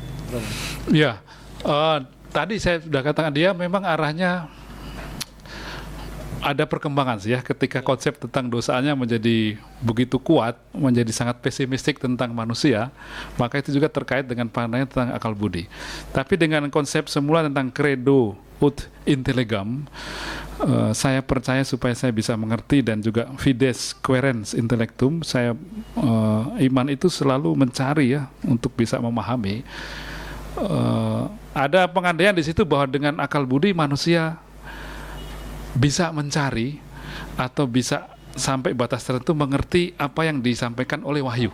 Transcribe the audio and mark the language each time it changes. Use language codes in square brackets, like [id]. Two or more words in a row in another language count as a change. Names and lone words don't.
[id] Ya, tadi saya sudah katakan dia memang arahnya ada perkembangan sih ya, ketika konsep tentang dosanya menjadi begitu kuat, menjadi sangat pesimistik tentang manusia, maka itu juga terkait dengan pandangan tentang akal budi. Tapi dengan konsep semula tentang [la] credo ut intellegam, [id] saya percaya supaya saya bisa mengerti, dan juga [la] fides quaerens intellectum, [id] saya iman itu selalu mencari ya untuk bisa memahami. Ada pengandaian di situ bahwa dengan akal budi manusia bisa mencari atau bisa sampai batas tertentu mengerti apa yang disampaikan oleh wahyu.